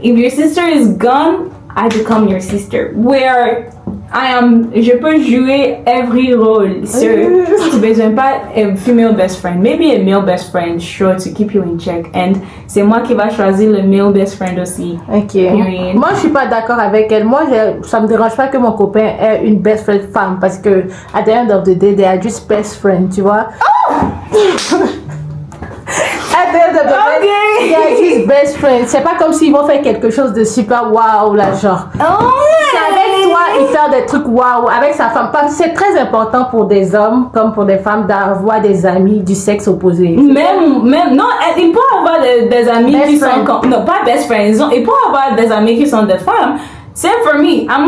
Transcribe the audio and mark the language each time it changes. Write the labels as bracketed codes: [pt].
[en] If your sister is gone, I become your sister. Where [fr] je peux jouer [en] every role. So, [fr] tu besoin pas [en] a female best friend. Maybe a male best friend, sure, to keep you in check. [fr] And c'est moi qui va choisir le [en] male best friend [fr] aussi. Ok. [en] Period. [fr] Moi, je suis pas d'accord avec elle. Moi, ça me dérange pas que mon copain ait une best friend femme parce que [en] at the end of the day, they are just best friends, [fr] tu vois. [en] At the end of the day, they are just best friends. [fr] C'est pas comme s'ils vont faire quelque chose de super waouh là, genre. C'est avec toi, il fait des trucs waouh avec sa femme. Parce que c'est très important pour des hommes comme pour des femmes d'avoir des amis du sexe opposé. Même, non, il peut avoir des amis [en] Best [fr] qui [en] friend. [fr] sont non, pas best friends. Il peut avoir des amis qui sont des femmes. [en] Same for me.